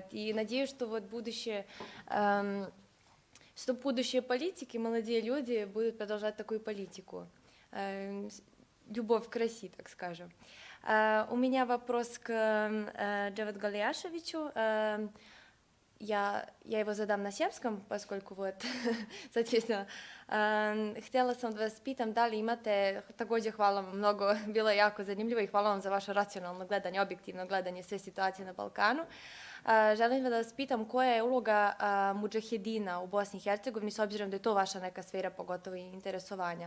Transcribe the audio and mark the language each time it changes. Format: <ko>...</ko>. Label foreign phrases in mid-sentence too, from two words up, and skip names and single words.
<ru>И надеюсь, что вот будущее политики, молодые люди будут продолжать такую политику. Любовь к России, так скажем. У меня вопрос к Джаваду Галияшевичу. Я его задам на сербском, поскольку вот, соответственно,</ru> <sr>htjela sam da vas pitam da li imate, također hvala vam mnogo, bilo je jako zanimljivo i hvala vam za vaše racionalno gledanje, objektivno gledanje sve situacije na Balkanu. Želim da vas pitam koja je uloga mudžahedina u Bosni i Hercegovini, s obzirom da je to vaša neka sfera, pogotovo i interesovanja.</sr>